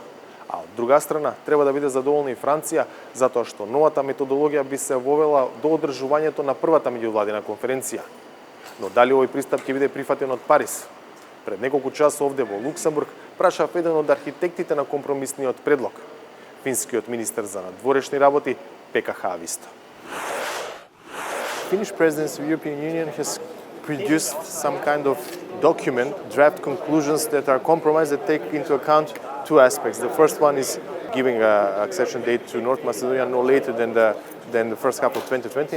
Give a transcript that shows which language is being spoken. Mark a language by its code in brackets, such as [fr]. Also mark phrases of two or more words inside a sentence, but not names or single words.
[mk] А од друга страна, треба да биде задоволна и Франција, затоа што новата методологија би се вовела до одржувањето на првата меѓувладина конференција. Но дали овој пристап ќе биде прифатен од Париз? Пред неколку часа овде во Луксембург прашав еден од архитектите на компромисниот предлог, финскиот министер за надворешни работи Пека Хааvisto. [en] Finnish presidency of the European Union has produced some kind of document, draft conclusions that are compromised that take into account two aspects. The first one is giving an accession date to North Macedonia no later than the first half of 2020.